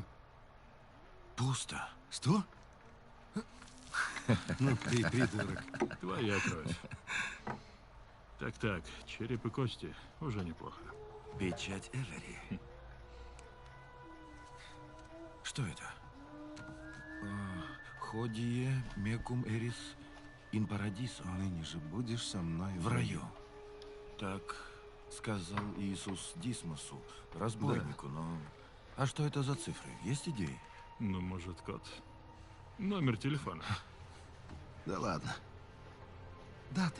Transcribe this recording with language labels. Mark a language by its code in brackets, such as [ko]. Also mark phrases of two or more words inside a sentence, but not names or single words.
[ru] Пусто. Что? Ну ты придурок. Твоя кровь. Так, череп и кости уже неплохо. Печать Эвери. Что это? [la] Hodie mecum eris in paradiso. [ru] Ныне же будешь со мной в раю. Так, Сказал Иисус Дисмосу, разбойнику, но... А что это за цифры? Есть идеи? Ну, может, код. Номер телефона. Да ладно. Даты.